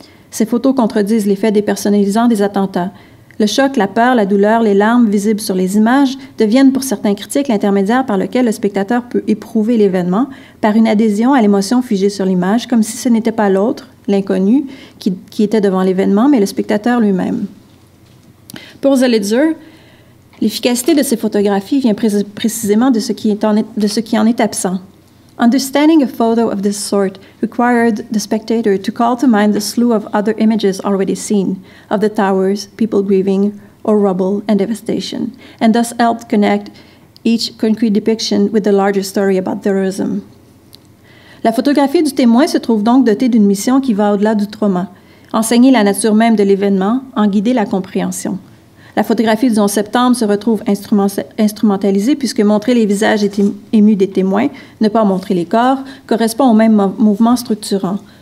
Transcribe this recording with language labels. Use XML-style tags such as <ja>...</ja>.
<fr>Ces photos contredisent les faits dépersonnalisants des attentats. Le choc, la peur, la douleur, les larmes visibles sur les images deviennent pour certains critiques l'intermédiaire par lequel le spectateur peut éprouver l'événement par une adhésion à l'émotion figée sur l'image, comme si ce n'était pas l'autre, l'inconnu, qui était devant l'événement, mais le spectateur lui-même. Pour Zelizer, l'efficacité de ces photographies vient précisément de ce qui en est absent.</fr> <en>Understanding a photo of this sort required the spectator to call to mind the slew of other images already seen, of the towers, people grieving, or rubble and devastation, and thus helped connect each concrete depiction with the larger story about terrorism.</en> <fr>La photographie du témoin se trouve donc dotée d'une mission qui va au-delà du trauma, enseigner la nature même de l'événement, en guider la compréhension. La photographie du 11 septembre se retrouve instrumentalisée puisque montrer les visages émus des témoins, ne pas montrer les corps, correspond au même mouvement structurant.</fr>